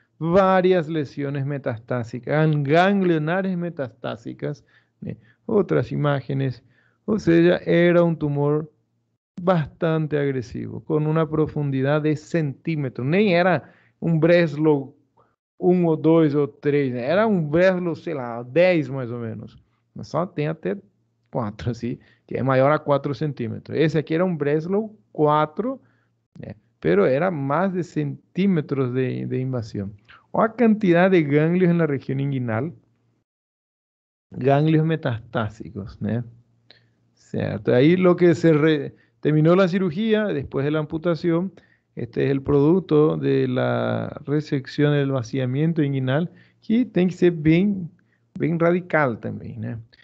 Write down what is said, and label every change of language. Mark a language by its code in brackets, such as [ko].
[es] Varias lesiones metastásicas, ganglionares metastásicas. Otras imágenes. O sea, era un tumor bastante agresivo, con una profundidad de centímetros. [pt] Nem era um Breslow 1 ou 2 ou 3, né? Era um Breslow, sei lá, 10 mais ou menos. Mas só tem até 4, assim, que é maior a 4 centímetros. Esse aqui era um Breslow 4, né? [es] Pero era más de centímetros de invasión. O a cantidad de ganglios en la región inguinal, ganglios metastásicos, ¿no? Cierto. Ahí lo que terminó la cirugía, después de la amputación, este es el producto de la resección del vaciamiento inguinal, que tiene que ser bien, bien radical también, ¿no?